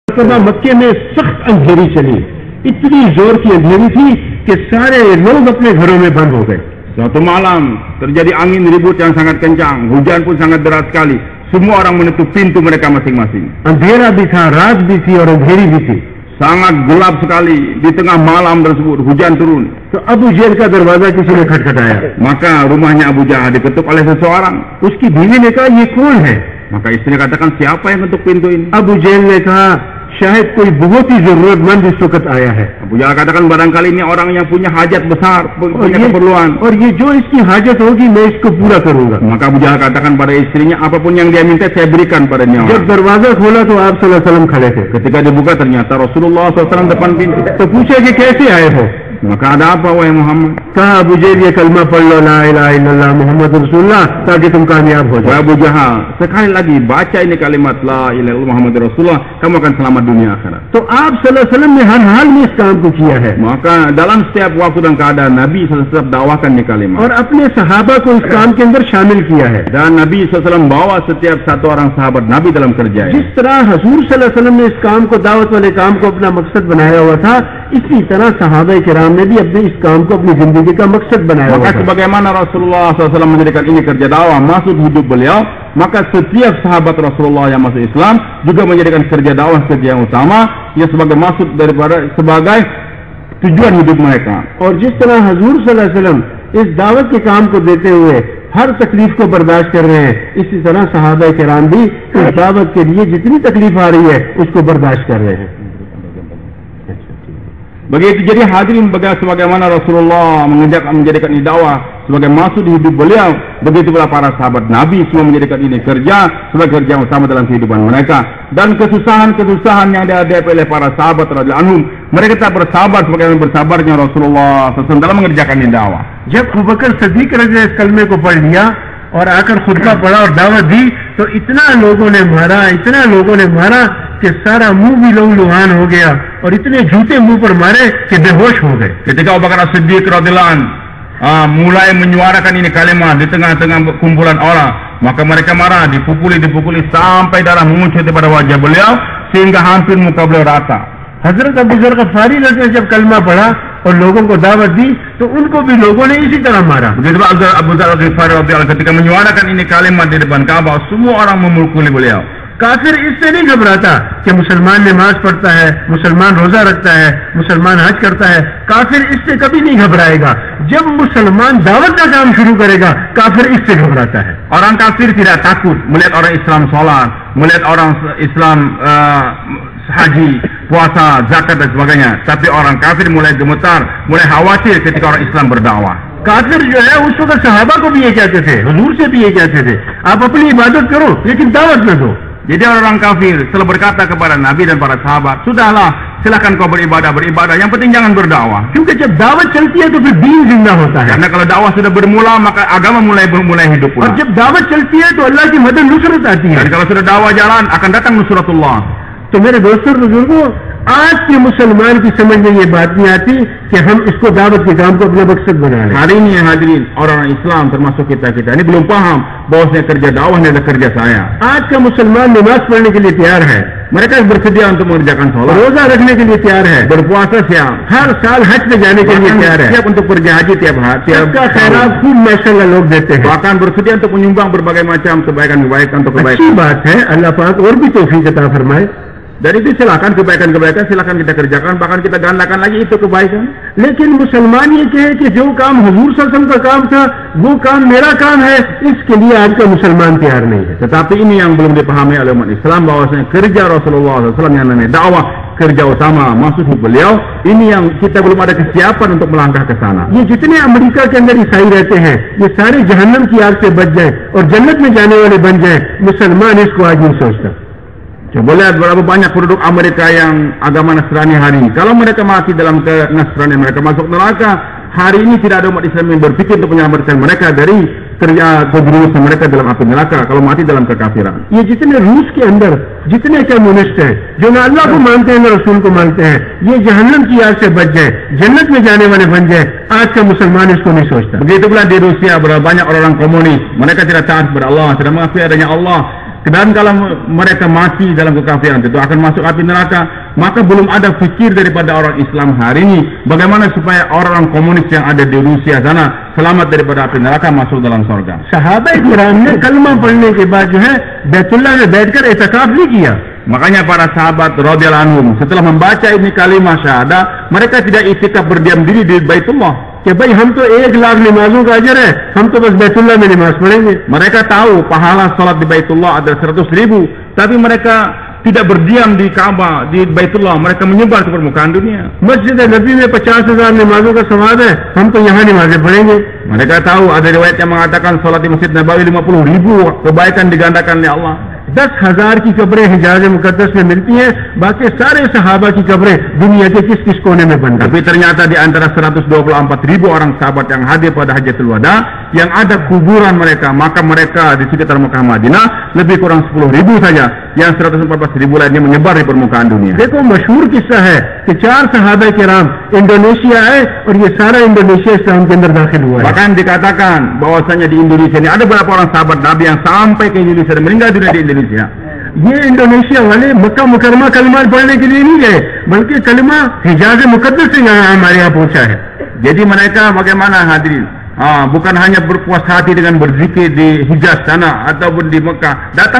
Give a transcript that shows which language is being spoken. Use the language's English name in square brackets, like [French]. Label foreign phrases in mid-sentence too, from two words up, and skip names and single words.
[Hindi] मरतबा मक्के में सख्त अंधेरी चली, इतनी जोर की अंधेरी थी कि सारे लोग अपने घरों में बंद हो गए। [Indonesian] Suatu malam terjadi angin ribut yang sangat kencang, hujan pun sangat deras sekali. Semua orang menutup pintu mereka masing-masing. [Hindi] अंधेरा भी था, रात भी थी और अंधेरी भी थी। [Indonesian] Sangat gelap sekali. Di tengah malam tersebut hujan turun. [Hindi] तो अबू जेल का दरवाजा किसी ने खटखटाया। [Indonesian] Maka rumahnya Abu Jahal diketuk oleh seseorang. [Hindi] उसकी बीवी ने कहा, ये कौन है? [Indonesian] Maka istri katakan, siapa yang ketuk pintu ini? [Hindi] अबू जेल ने कहा, शायद कोई बहुत ही जरूरतमंद इस वक्त आया है। [Indonesian] Abu Jahal katakan, barangkali ini orang yang punya hajat besar, punya keperluan. [Hindi] और ये जो इसकी हाजत होगी मैं इसको पूरा करूंगा। [Indonesian] Maka Abu Jahal katakan pada istrinya, apapun yang dia minta saya berikan padanya. [Hindi] जब दरवाजा खोला तो आप [Arabic] صلى الله عليه وسلم [Hindi] खड़े थे। [Indonesian] Ketika dibuka ternyata Rasulullah SAW depan pintu. [Hindi] तो पूछा कि कैसे आए हो? [Indonesian] Maka ada apa wahai Muhammad? [Hindi] कहा, अबू जेल ये कलमा पढ़ लो, [Arabic] لا إله إلا الله محمد رسول الله, [Hindi] ताकि तुम कामयाब हो [Indonesian] Wahai [Hindi] जाओ। [Indonesian] Abu Jahal, sekali lagi baca ini kalimat [Arabic] لا إله إلا الله محمد رسول الله, [Indonesian] kamu akan selamat dunia akhirat. [Hindi] तो आप [Arabic] صلى الله عليه وسلم [Hindi] ने हर हाल में इस काम को किया है [Indonesian] Maka dalam setiap waktu dan keadaan Nabi SAW dakwakan ini kalimat. [Hindi] और अपने सहाबा को इस काम के अंदर शामिल किया है। [Indonesian] Dan Nabi SAW bawa setiap satu orang sahabat Nabi dalam kerja ini. [Hindi] जिस तरह हजूर [Arabic] صلى الله عليه وسلم [Hindi] ने इस काम को, दावत वाले काम को अपना मकसद बनाया हुआ था, इसी तरह सहाबा किराम ने भी अपने इस काम को अपनी जिंदगी का मकसद बनाया हुआ [Indonesian] Maka [Hindi] था। [Indonesian] sebagaimana Rasulullah SAW menjadikan ini kerja dakwah masuk hidup beliau, maka setiap sahabat Rasulullah yang masuk Islam juga menjadikan kerja dakwah kerja yang utama, yang sebagai maksud daripada sebagai tujuan hidup mereka. [Hindi] और जिस तरह हजूर [Arabic] صلى الله عليه وسلم [Hindi] इस दावत के काम को देते हुए हर तकलीफ को बर्दाश्त कर रहे हैं, इसी तरह सहाबा किराम भी इस दावत के लिए जितनी तकलीफ आ रही है उसको बर्दाश्त कर रहे हैं। [Indonesian] Begitu jadi hadirin sebagaimana Rasulullah menjadikan ini dakwah sebagai maksud hidup beliau, begitu pula para sahabat Nabi semua menjadikan ini kerja sebagai kerja yang utama dalam kehidupan mereka. Dan kesusahan-kesusahan yang dihadapi oleh para sahabat [Arabic] رضي الله عنهم, [Indonesian] mereka tak bersabar sebagaimana bersabarnya Rasulullah SAW dalam mengerjakan ini dakwah. [Hindi] जब अबू बकर सिद्दीक [Arabic] رضي الله [Hindi] इस कलमे को पढ़ लिया और आकर खुतबा पढ़ा और दावत दी, तो इतना लोगों ने मारा कि सारा मुंह भी लहूलुहान हो गया और इतने जूते मुंह पर मारे कि बेहोश हो गए। [Indonesian] Ketika Abu Bakar Siddiq [Arabic] رضي الله عنه [Indonesian] mulai menyuarakan ini kalimat di tengah-tengah kumpulan orang, maka mereka marah, dipukuli sampai darah mengucur daripada wajah beliau sehingga hampir muka beliau rata. [Hindi] हजरत अबू ज़र गफ़ारी ने जब कलमा पढ़ा और लोगों को दावत दी तो उनको भी लोगों ने इसी तरह मारा। [Indonesian] Begitu Abu Dzar Al-Ghifari radhiyallahu ketika menyuarakan ini kalimat di depan Ka'bah, semua orang memukuli beliau. [Hindi] काफिर इससे नहीं घबराता कि मुसलमान नमाज पढ़ता है, मुसलमान रोजा रखता है, मुसलमान हज करता है, काफिर इससे कभी नहीं घबराएगा। जब मुसलमान दावत का काम शुरू करेगा, काफिर इससे घबराता है। [Indonesian] Orang kafir tidak takut melihat orang Islam sholat, melihat orang Islam haji, puasa, zakat dan sebagainya. Tapi orang kafir mulai gemetar, mulai khawatir ketika orang Islam berdakwah. [Hindi] काफिर जो है उस वक्त सहाबा को भी ये कहते थे, हुजूर से भी ये कहते थे, आप अपनी इबादत करो लेकिन दावत न दो। [Indonesian] Jadi orang kafir selalu berkata kepada Nabi dan para sahabat, sudahlah silakan kau beribadah, yang penting jangan berdakwah. [Hindi] क्योंकि जब दावत चलती है तो फिर दीन जिंदा होता है। [Indonesian] Karena kalau dakwah sudah bermula maka agama mulai hidup pula. [Hindi] और जब दावत चलती है तो अल्लाह की मदद नुसरत आती है। [Indonesian] Dan kalau sudah dakwah jalan akan datang nusratullah. [Hindi] तो मेरे दोस्तों बुजुर्गों, आज के मुसलमान की समझ में ये बात नहीं आती कि हम इसको दावत के काम को अपना मकसद बना लें। [Indonesian] Hari ini hadirin orang Islam termasuk kita ini belum paham bahwasanya kerja dakwah adalah kerja saya. [Hindi] आज का मुसलमान नमाज पढ़ने के लिए तैयार है, [Indonesian] Mereka bersedia untuk mengerjakan sholat, [Hindi] रोजा रखने के लिए तैयार है, [Indonesian] berpuasa siap, [Hindi] हर साल हज में जाने के लिए तैयार है, [Indonesian] siap untuk pergi haji tiap [Hindi] सबका खैरात खूब माशाअल्लाह लोग देते हैं। [Indonesian] bahkan bersedia untuk menyumbang berbagai macam kebaikan-kebaikan untuk [Hindi] अच्छी [Indonesian] kebaikan. [Hindi] बात है, अल्लाह पाक और भी तौफीक अता फरमाए। [Indonesian] Dari itu silakan kebaikan-kebaikan silakan kita kerjakan, bahkan kita gandakan lagi itu kebaikan. [Hindi] लेकिन मुसलमान ये कहे कि जो काम हुजूर [Arabic] صلى الله عليه وسلم [Hindi] का काम था वो काम मेरा काम है, इसके लिए आज का मुसलमान तैयार नहीं है। [Indonesian] Tetapi ini yang belum dipahami oleh umat Islam bahwasanya kerja Rasulullah SAW yang namanya dakwah, kerja utama maksud beliau, ini yang kita belum ada kesiapan untuk melangkah ke sana. [Hindi] ये जितने अमेरिका के अंदर ईसाई रहते हैं ये सारे जहन्नम की आग से बच जाए और जन्नत में जाने वाले बन जाए, मुसलमान इसको आज नहीं सोचता। [Indonesian] Coba lihat berapa banyak penduduk Amerika yang agama Nasrani hari ini. Kalau mereka mati dalam Nasrani, mereka masuk neraka. Hari ini tidak ada umat Islam yang berpikir untuk menyelamatkan mereka dari terjerumusnya mereka dalam api neraka kalau mati dalam kekafiran. [Hindi] ये जितने रूस के अंदर जितने कम्युनिस्ट हैं जो ना अल्लाह को मानते हैं ना रसूल को मानते हैं, ये जहन्नम की आग से बच जाए, जन्नत में जाने वाले बन जाए, आज का मुसलमान इसको नहीं सोचता। [Indonesian] Begitu pula di Rusia berapa banyak orang komunis, mereka tidak taat kepada Allah, tidak mengakui adanya Allah. Sedang kalau mereka mati dalam kekafiran itu akan masuk api neraka, maka belum ada fikir daripada orang Islam hari ini bagaimana supaya orang komunis yang ada di Rusia sana selamat daripada api neraka masuk dalam surga. [Hindi] सहाबा किराम ने कलमा पढ़ने के बाद जो है बैतुल्लाह में बैठकर इतिकाफ नहीं किया. [Indonesian] Makanya para sahabat [Arabic] رضي الله عنهم [Indonesian] setelah membaca ini kalimat syahadah, mereka tidak itikaf berdiam diri di Baitullah. [Hindi] कि भाई हम तो 1 लाख नमाजों का अजर है, हम तो बस बैतुल्लाह में नमाज पढ़ेंगे. [Indonesian] Mereka tahu pahala salat di Baitullah ada 100.000, tapi mereka tidak berdiam di Ka'bah, di Baitullah, mereka menyebar ke permukaan dunia. [Hindi] मस्जिद नबी में 50,000 नमाजों का सवाब है, हम तो यहाँ नमाजें पढ़ेंगे. [Indonesian] Mereka tahu ada riwayat yang mengatakan salat di Masjid Nabawi 50.000 kebaikan digandakan oleh Allah. [Hindi] 10,000 की कब्रें हिजाज मुकद्दस में मिलती हैं, बाकी सारे सहाबा की कब्रें दुनिया के किस किस कोने में बन गई. [Indonesian] Tapi ternyata di antara 124.000 orang sahabat yang hadir pada Hajatul Wada, yang ada kuburan mereka, makam mereka di sekitar Mekah Madinah lebih kurang 10.000 saja, yang 114.000 lainnya menyebar di permukaan dunia. [Hindi] देखो मशहूर किस्सा है कि 4 सहाबा किराम इंडोनेशिया आए और ये सारा इंडोनेशिया इस्लाम के अंदर दाखिल हुआ है. [Indonesian] Bahkan dikatakan bahwasanya di Indonesia ini ada beberapa orang sahabat Nabi yang sampai ke Indonesia dan meninggal dunia di Indonesia. [Hindi] ये इंडोनेशिया वाले मक्का मुकरमा कलमा पढ़ने के लिए नहीं गए, बल्कि कलमा हिजाज मुकद्दस से यहाँ हमारे यहाँ पहुंचा है. [Indonesian] Jadi mereka bagaimana hadirin? Bukan hanya berpuas hati dengan berzikir di Hijaz sana ataupun di Mekah, datang